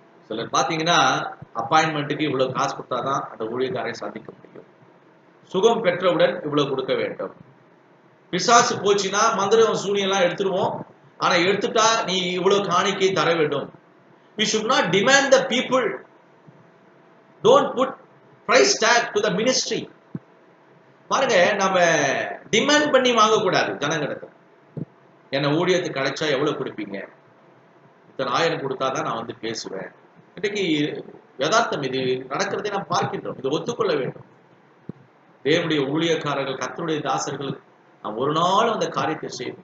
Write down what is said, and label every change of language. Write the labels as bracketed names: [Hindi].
[Tamil] சிலர் பாத்தீங்கன்னா, அப்பாயின்மெண்ட்டுக்கு இவ்வளவு காசு கொடுத்தாதான் அந்த ஊழியக்காரை சந்திக்க முடியும், சுகம் பெற்றவுடன் இவ்வளவு கொடுக்க வேண்டும், பிசாசு போச்சுன்னா மந்திரம் சூனியெல்லாம் எடுத்துருவோம், ஆனா எடுத்துட்டா நீ இவ்வளவு காணிக்கை தர வேண்டும். [English] We should not demand the people. Don't put price tag to the ministry. [Tamil] பாருங்க, நம்ம டிமாண்ட் பண்ணி வாங்க கூடாது ஜனங்களுக்கு. என்ன ஊழியத்துக்கு கிடைச்சா எவ்வளவு கொடுப்பீங்க? இத்தனை 1000 கொடுத்தாதான் நான் பேசுவேன். இன்னைக்கு யதார்த்தம், இது நடக்கிறதை நாம் பார்க்கின்றோம். இதை ஒத்துக்கொள்ள வேண்டும். தேவனுடைய ஊழியக்காரர்கள், கர்த்தருடைய தாசர்கள் நாம் ஒரு நாள் அந்த காரியத்தை செய்யும்.